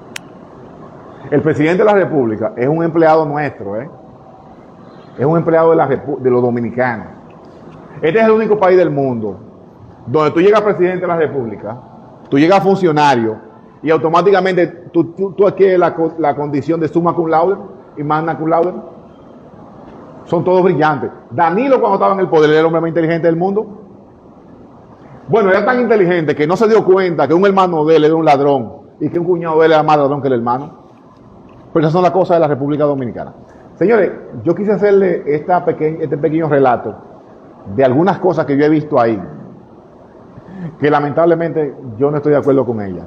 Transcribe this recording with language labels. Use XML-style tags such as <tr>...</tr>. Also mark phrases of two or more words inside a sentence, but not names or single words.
<es>El presidente de la República es un empleado nuestro, es un empleado de los dominicanos. Este es el único país del mundo donde tú llegas presidente de la República Tú llegas a funcionario y automáticamente tú adquieres la condición de</es> <la>summa cum laude</la> <es>y</es> <la>magna cum laude.</la> <es>Son todos brillantes. Danilo, cuando estaba en el poder, era el hombre más inteligente del mundo. Bueno, era tan inteligente que no se dio cuenta que un hermano de él era un ladrón y que un cuñado de él era más ladrón que el hermano. Pero esas son las cosas de la República Dominicana. Señores, yo quise hacerle este pequeño relato de algunas cosas que yo he visto ahí, que lamentablemente yo no estoy de acuerdo con ellas.</es>